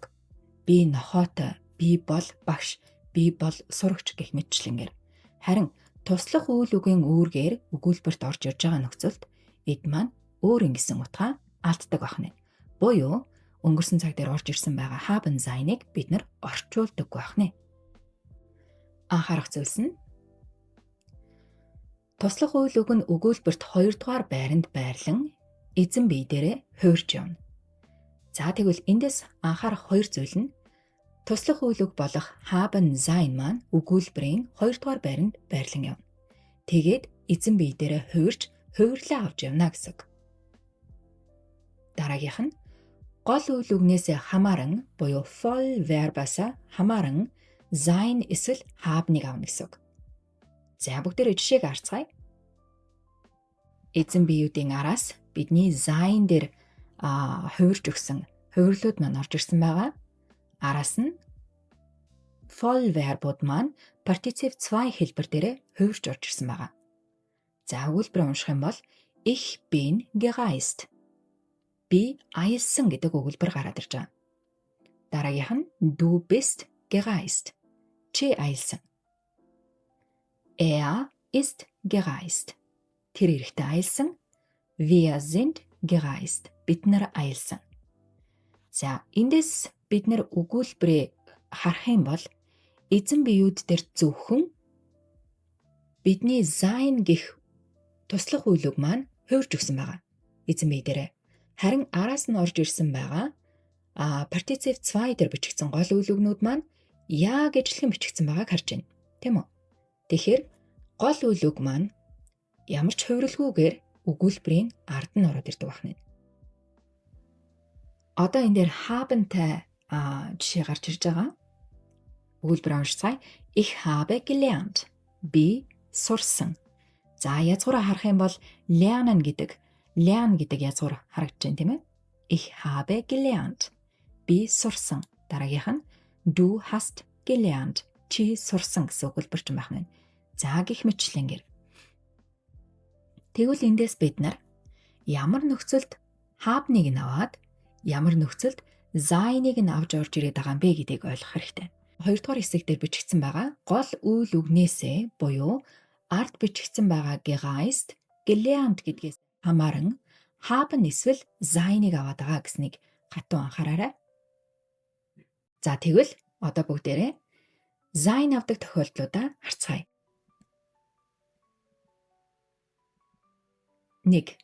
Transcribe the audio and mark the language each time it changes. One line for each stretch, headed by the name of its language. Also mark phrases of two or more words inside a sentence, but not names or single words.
Mongolian: Би нохоотой, би бол багш, би бол сурагч гэх мэтчлэнгээр. Харин туслах үйл үгийн үүргээр өгүүлбэрт орж ирж байгаа нөхцөлд эд маань өөр ингэсэн утгаа алддаг байна. Буюу өнгөрсөн цаг дээр орж ирсэн байгаа
German: haben sein-
Mongolian: ыг бид нар орчуулдаг байна. Анхаарах зүйлс нь туслах үйл үг нь өгүүлбэрт 2 дугаар байранд байрлан эзэн бие дээрээ хуурж явна. За тэгвэл эндээс анхаарах 2 зүйл нь туслах үйл үг болох
German: haben sein
Mongolian: маань өгүүлбэрийн 2 дугаар байранд байрлан явна. Тэгээд эзэн бие дээрээ хуурж хувирлаа авч явна гэсэн үг. Дараагийнх нь гол үйл үгнээсээ хамааран буюу Vollverb-аас хамааран sein эсвэл haben-ыг авна гэсэн үг. За бүгдээрээ жишээг харцгаая. Эзэн биеүүдийн араас бидний sein дээр хувирж өгсөн хувирлууд маань орж ирсэн байгаа. Араас нь Vollverb-ууд маань Partizip 2 хэлбэр дээрээ хувирж орж ирсэн байгаа. За өгүүлбэрээ унших юм бол
German: Ich bin gereist.
Mongolian: би аялсан гэдэг өгүүлбэр гараад ирж байгаа. Дараагийнх нь
German: du bist gereist.
Mongolian: Чи аялсан.
German: Er ist gereist.
Mongolian: Тэр эрэхтэй аялсан.
German: Wir sind gereist.
Mongolian: Бид нар аялсан. За, эндээс бид нар өгүүлбэрээ харах юм бол эзэн биеуд дээр зөвхөн бидний sein гэх туслах үйл үг маань хувирж өгсөн байгаа. Эзэн бие дээрээ. Харин араас нь орж ирсэн байгаа партиципь 2 дээр бичигдсэн гол үйл үгнүүд маань яа гэжлэн бичигдсэн байгааг харж байна. Тийм үү? Тэгэхээр гол үйл үг маань ямар ч хувирлгүйгээр өгүүлбэрийн ард нь ороод ирдэг байна. Одоо энэ дээр haben-тай жишээ гарч ирж байгаа. Өгүүлбэр уншицгаая.
German: Ich habe gelernt.
Mongolian: Би сурсан. За, язгуураа харах юм бол lernen гэдэг язгуур харагдаж байна, тийм ээ?
German: Ich habe gelernt.
Mongolian: Би сурсан. Дараагийнх нь
German: du hast gelernt.
Mongolian: Чи сурсан гэсэн өгүүлбэр ч байна. За, гэх мэтлэнгээр. Тэгвэл эндээс бид нар ямар нөхцөлд have-ыг нь аваад ямар нөхцөлд sein-ыг нь авч орж ирээд байгаа юм бэ гэдгийг ойлгох хэрэгтэй. 2 дугаар хэсэг дээр бичигдсэн байгаа гол үйл үгнээсээ буюу ард бичигдсэн байгаа
German: gereist, gelernt
Mongolian: гэдгээс хамааран haben эсвэл sein-ыг аваад байгаа гэснийг хатуу анхаараарай. За, тэгвэл одоо бүгдээрээ sein авдаг тохиолдлуудаа харцгаая. 1.